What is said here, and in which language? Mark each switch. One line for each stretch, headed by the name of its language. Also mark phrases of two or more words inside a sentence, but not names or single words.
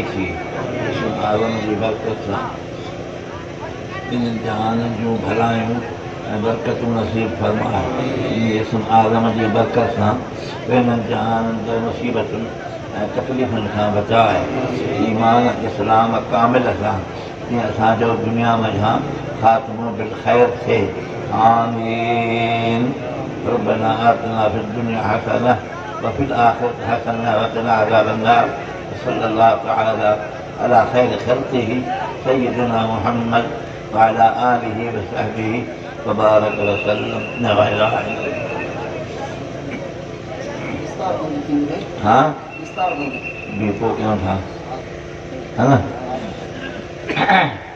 Sindhi: थी इस्म आज़म जी बरकत सां ॿिन्हिनि जहाननि जूं भलायूं ऐं बरकतूं नसीब फरमाए इन इस्म आज़म जी बरकत सां ॿिन्हिनि जहाननि जे मुसीबतुनि ऐं तकलीफ़ुनि खां बचाए ईमान इस्लाम कामिल सां जीअं असांजो दुनिया में ख़ात्मो बिल ख़ैर थिए
Arabic: آمين ربنا آتنا في الدنيا حسنة وفي الآخرة حسنة وقنا عذاب النار صلى الله تعالى على خير خلقه سيدنا محمد وعلى آله وصحبه وبارك وسلم لا إله إلا الله
Sindhi: हाँ भी पोइ कयूं था है न